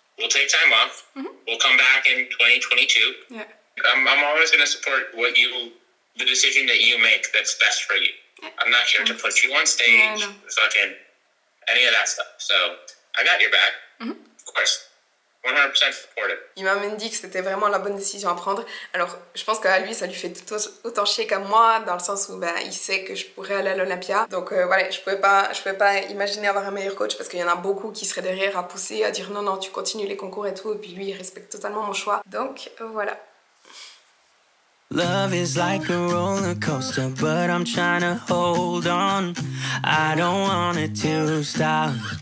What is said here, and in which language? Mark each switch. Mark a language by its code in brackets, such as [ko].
[en] We'll take time off. We'll come back in 2022. Yeah. I'm always going to support the decision that you make that's best for you. Yeah. I'm not here to put you on stage, fucking any of that stuff. So I got your back, of course. 100% supportive. [fr] Il m'a même dit que c'était vraiment la bonne décision à prendre. Alors, je pense qu'à lui, ça lui fait tout autant chier qu'à moi, dans le sens où il sait que je pourrais aller à l'Olympia. Donc voilà, je pouvais pas imaginer avoir un meilleur coach, parce qu'il y en a beaucoup qui seraient derrière à pousser, à dire non, tu continues les concours et tout. Et puis lui, il respecte totalement mon choix. Donc voilà. [en] Love is like a roller coaster, but I'm trying to hold on. I don't want it to stop.